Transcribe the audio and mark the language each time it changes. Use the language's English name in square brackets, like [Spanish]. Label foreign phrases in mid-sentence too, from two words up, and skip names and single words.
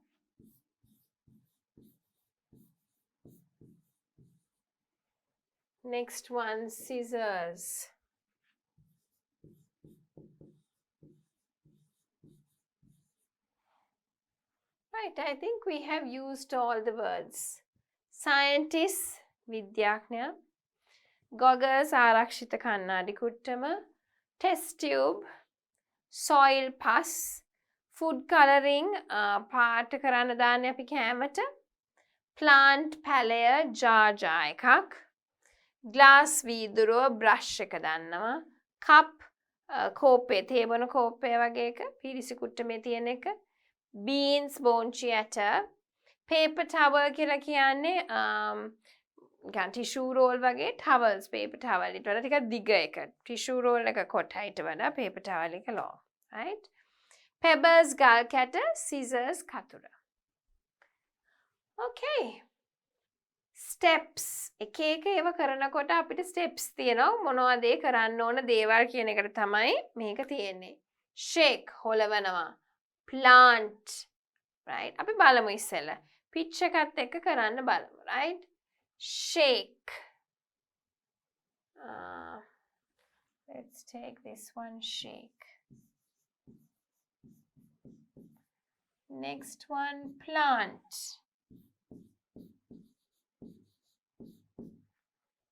[English] Next one, scissors. Right, I think we have used all the words. Scientist, [Sinhala] විද්‍යාඥයා. Goggles, ආරක්ෂිත කණ්ණාඩි කුට්ටම. [English] Test tube, soil pus. Food coloring, [Sinhala] පාට කරන්න දාන්නේ අපි කෑමට. Plant පැලය, jar එකක්. Glass වීදුරුව, brush එක දන්නවා. Cup, කෝප්පේ, තේබන කෝප්පය වගේ එක. පිරිසි කුට්ටමේ තියෙන එක. Beans, බෝංචි ඇට. [English] Paper towel [Sinhala] කියලා කියන්නේ [English] tissue roll වගේ towels, paper towel. [Sinhala] ඊට වඩා ටිකක් දිග එක. [English] Tissue roll [Sinhala] එක කොටයිට වඩා [English] paper towel [Sinhala] එක long. Right? [English] Pebbles, [Sinhala] ගල් කැට. Scissors, කතුර. [English] Okay. Steps. [Sinhala] එක ඒවා කරනකොට අපිට steps තියෙනවා. මොනවද ඒ කරන්න ඕන දේවල් කියන එකට තමයි මේක තියෙන්නේ. Shake, හොලවනවා. Plant. Right? අපි බලමු ඉස්සෙල්ලා. Pitch එකත් එක්ක කරන්න බලමු. [English] Right? Shake. Let's take this one, shake. Next one, plant.